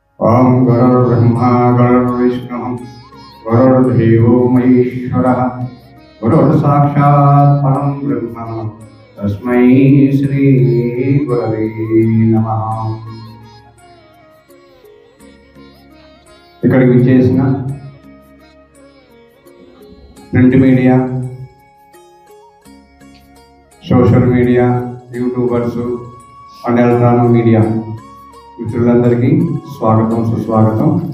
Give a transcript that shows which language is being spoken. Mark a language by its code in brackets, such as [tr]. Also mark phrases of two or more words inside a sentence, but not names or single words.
[sa] ओम गुरुर्ब्रह्मा गुरुर्विष्णु गुरुर्देवो महेश्वरः गुरुर्साक्षात् परं ब्रह्म तस्मै श्री गुरवे नमः। [te] ఇక్కడికి విచ్చేసిన [en] print media, social media, YouTubers and electronic media [te] మిత్రులందరికీ స్వాగతం, సుస్వాగతం.